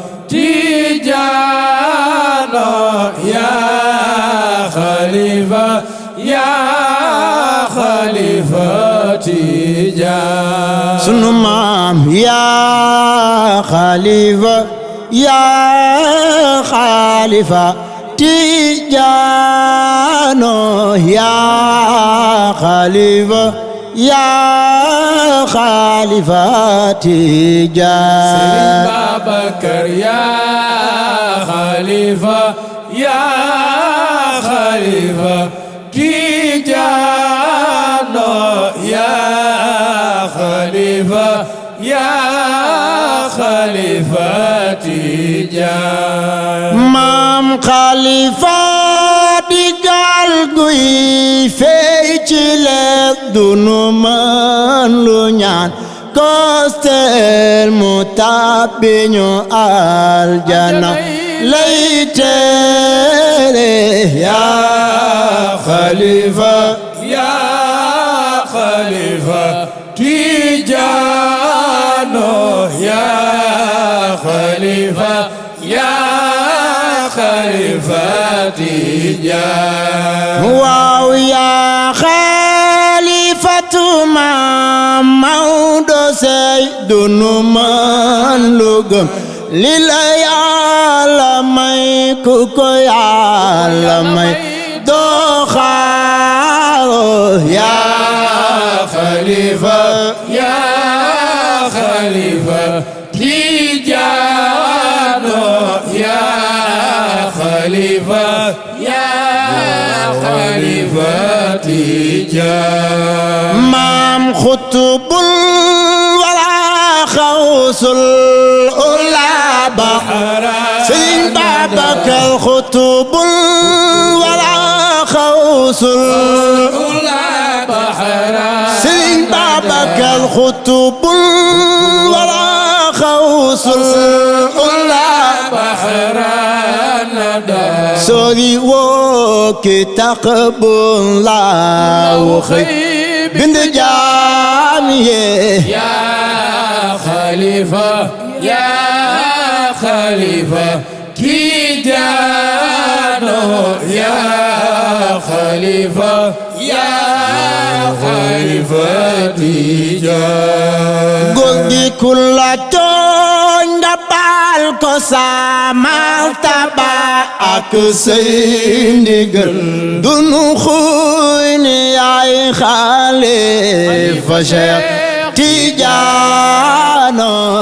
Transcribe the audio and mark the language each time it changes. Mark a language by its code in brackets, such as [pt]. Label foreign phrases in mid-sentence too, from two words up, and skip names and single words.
[wo] Tijano, ya Khalifa, ya Khalifa Tijan. Sunu maam, ya Khalifa, ya Khalifa Tijano, ya Khalifa, ya Khalifa Tijan. Serigne Babakar, ya Khalifa, ya Khalifa Tijano, ya Khalifa, ya Khalifa Tijan. Maam Khalifa digal guy fey ci leer du nu mën lu ñaan kostel mu tàbbi ñu aljana lay tere ya Khalifa, ya Khalifa Tijano, ya Khalifa, ya Khalifa Tijan. Waaw, ya Khalifatu Maam Maodo, sey du nu mën lu gëm li la Yàlla may, ku ko Yàlla may doo xaar ya Khalifa, ya Khalifa Tijano, ya Khalifa, ya Khalifa Tijan. Maam [ar] قطب الولا وغوث العلى [wo] ba Sëriñ Babakar [ar] قطب الولا وغوث العلى [wo] Bahra. Sëriñ Babakar [ar] قطب الولا وغوث العلى [wo] Bahra nada. Sori woo ki tax bu laaw xëy bind jaam yee. Ya Khalifa, ya Khalifa Tijano, ya Khalifa, ya Khalifa Tijan. Góor gi ku la tooñ nga baal ko sa martaba ak say ndigal. Du nu xuy ni yaay Khalifa Cheikh Tidiane.